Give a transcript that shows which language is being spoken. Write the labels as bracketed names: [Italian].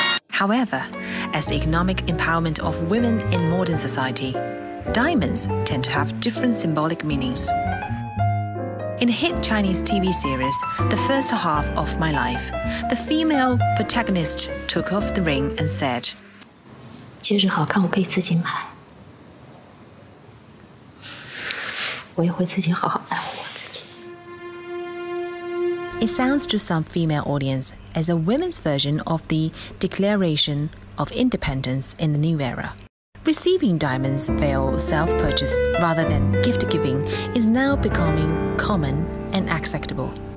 [English] However, as the economic empowerment of women in modern society, diamonds tend to have different symbolic meanings. In a hit Chinese TV series, The First Half of My Life, the female protagonist took off the ring and said, [Chinese] 戒指好看我可以自己买，我也会自己好好爱护我自己。 [English] It sounds to some female audience as a women's version of the Declaration of Independence in the new era. Receiving diamonds via self-purchase rather than gift-giving is now becoming common and acceptable.